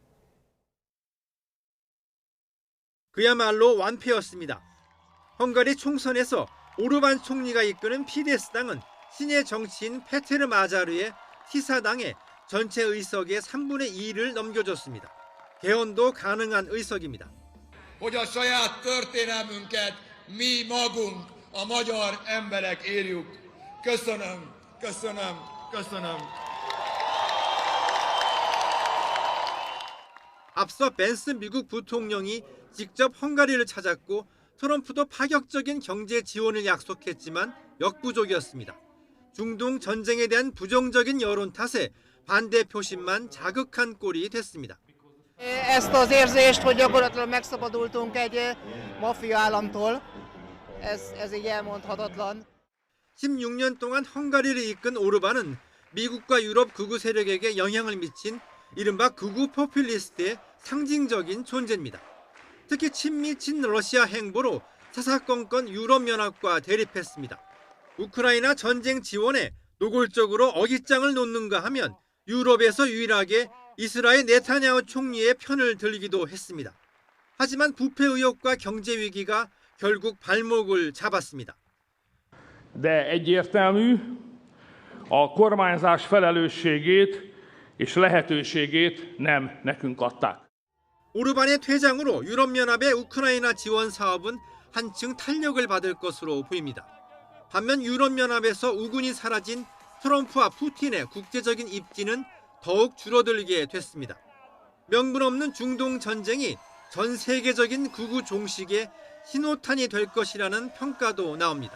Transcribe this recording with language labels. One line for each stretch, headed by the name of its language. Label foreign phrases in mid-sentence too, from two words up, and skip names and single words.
Korean: 그야말로 완패였습니다. 헝가리 총선에서 오르반 총리가 이끄는 피데스당은 신예 정치인 페테르 마자르의 티사당에 전체 의석의 3분의 2를 넘겨줬습니다. 개헌도 가능한 의석입니다.
Hungarian: hogy a saját történelmünket mi magunk, a magyar emberek írjuk. Köszönöm, köszönöm, köszönöm.
Korean: 앞서 벤스 미국 부통령이 직접 헝가리를 찾았고 트럼프도 파격적인 경제 지원을 약속했지만 역부족이었습니다. 중동 전쟁에 대한 부정적인 여론 탓에 반대 표심만 자극한 꼴이 됐습니다.
Hungarian: Ezt az érzést, hogy gyakorlatilag megszabadultunk egy maffia államtól, ez így elmondhatatlan.
Korean: 16년 동안 헝가리를 이끈 오르반은 미국과 유럽 극우 세력에게 영향을 미친 이른바 극우 포퓰리스트의 상징적인 존재입니다. 특히 친미 친러시아 행보로 사사건건 유럽연합과 대립했습니다. 우크라이나 전쟁 지원에 노골적으로 어깃장을 놓는가 하면 유럽에서 유일하게 이스라엘 네타냐후 총리의 편을 들기도 했습니다. 하지만 부패 의혹과 경제 위기가 결국 발목을 잡았습니다.
Hungarian: De egyértelmű, a kormányzás felelősségét és lehetőségét nem nekünk adták.
Korean: 오르반의 퇴장으로 유럽연합의 우크라이나 지원 사업은 한층 탄력을 받을 것으로 보입니다. 반면 유럽연합에서 우군이 사라진 트럼프와 푸틴의 국제적인 입지는 더욱 줄어들게 됐습니다. 명분 없는 중동 전쟁이 전 세계적인 극우 종식의 신호탄이 될 것이라는 평가도 나옵니다.